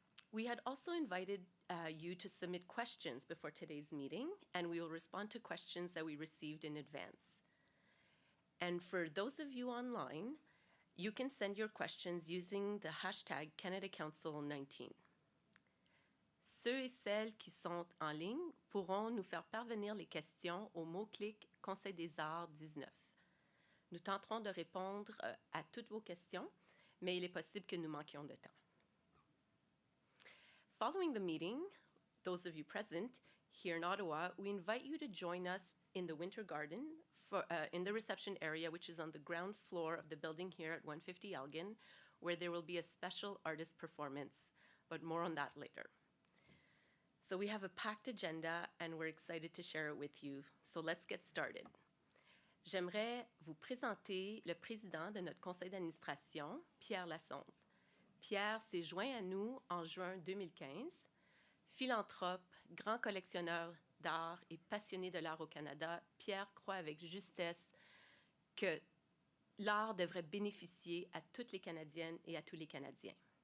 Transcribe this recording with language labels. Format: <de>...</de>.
<en>We had also invited you to submit questions before today's meeting, and we will respond to questions that we received in advance. And for those of you online, you can send your questions using the hashtag Canada Council 19.</en> <fr>Ceux et celles qui sont en ligne pourront nous faire parvenir les questions au mot-clic Conseil des Arts 19. Nous tenterons de répondre à toutes vos questions, mais il est possible que nous manquions de temps.</fr> <en>Following the meeting, those of you present here in Ottawa, we invite you to join us in the Winter Garden in the reception area, which is on the ground floor of the building here at 150 Elgin, where there will be a special artist performance, but more on that later. So we have a packed agenda, and we're excited to share it with you. So let's get started.</en> <fr>J'aimerais vous présenter le président de notre conseil d'administration, Pierre Lassonde. Pierre s'est joint à nous en juin 2015. Philanthrope, grand collectionneur d'art et passionné de l'art au Canada, Pierre croit avec justesse que l'art devrait bénéficier à toutes les Canadiennes et à tous les Canadiens.</fr>